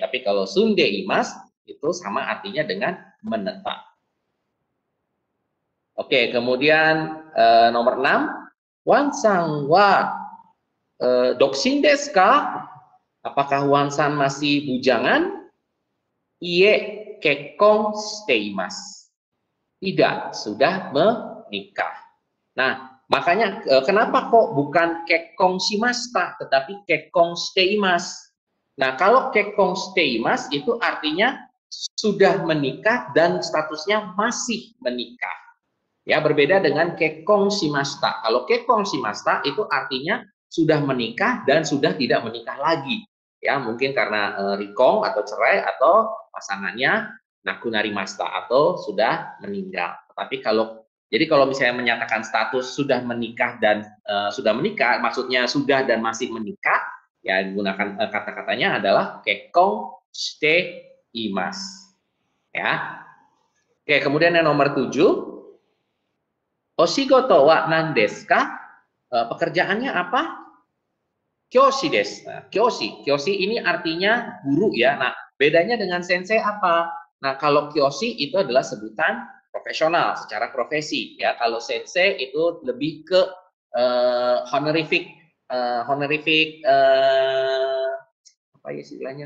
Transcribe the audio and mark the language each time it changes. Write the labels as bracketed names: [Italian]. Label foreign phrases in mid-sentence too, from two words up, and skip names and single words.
[Indonesian] Tapi kalau [Japanese] 住んでいます [Indonesian] itu sama artinya dengan menetap. Oke, kemudian nomor 6, [Japanese] ワンさんは独身ですか? [Indonesian] Apakah Wan-san masih bujangan? [Japanese] いいえ結婚しています. [Indonesian] Tidak, sudah menikah. Nah, makanya kenapa kok bukan [Japanese] 結婚しました [Indonesian] tetapi [Japanese] 結婚しています? [Indonesian] Nah, kalau [Japanese] 結婚しています [Indonesian] itu artinya sudah menikah dan statusnya masih menikah. Ya, berbeda dengan [Japanese] 結婚しました. [Indonesian] Kalau [Japanese] 結婚しました [Indonesian] itu artinya sudah menikah dan sudah tidak menikah lagi. Ya, mungkin karena rikong atau cerai atau pasangannya nakunarimashita atau sudah meninggal. Tapi kalau misalnya menyatakan status sudah menikah dan sudah menikah, maksudnya sudah dan masih menikah, ya gunakan kata-katanya adalah [Japanese] 結婚しています. [Indonesian] Ya. Oke, kemudian yang nomor 7. [Japanese] お仕事は何ですか? [Indonesian] Pekerjaannya apa? [Japanese] 教師です. [Indonesian] Nah, kyoshi ini artinya guru ya. Nah, bedanya dengan sensei apa? Nah, kalau kyoshi itu adalah sebutan profesional, secara profesi ya. Kalau sensei itu lebih ke honorific apa ya istilahnya?